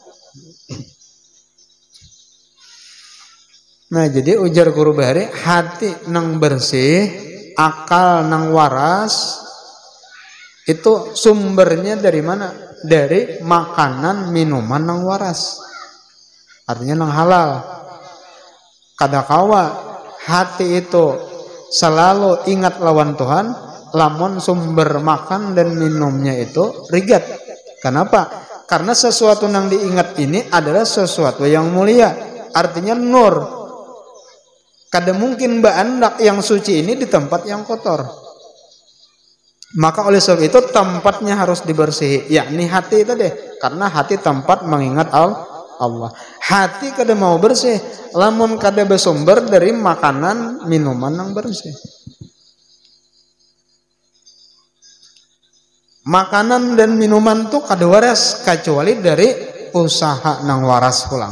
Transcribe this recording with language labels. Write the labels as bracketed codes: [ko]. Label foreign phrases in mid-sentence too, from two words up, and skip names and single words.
[bjn] Nah jadi ujar guru bahari, hati nang bersih, akal nang waras, itu sumbernya dari mana? [id] Dari makanan minuman nang waras. [bjn] Artinya nang halal. Kadakawa hati itu selalu ingat lawan Tuhan, lamun sumber makan dan minumnya itu rigat. [id] Kenapa? Karena sesuatu yang diingat ini adalah sesuatu yang mulia. Artinya nur. [bjn] Kada mungkin baandak yang suci ini di tempat yang kotor. [id] Maka oleh sebab itu tempatnya harus dibersihi, yakni hati itu deh. Karena hati tempat mengingat Allah. [bjn] Hati kada mau bersih, lamun kada bersumber dari makanan minuman yang bersih. Makanan dan minuman tuh kada waras kecuali dari usaha nang waras pulang.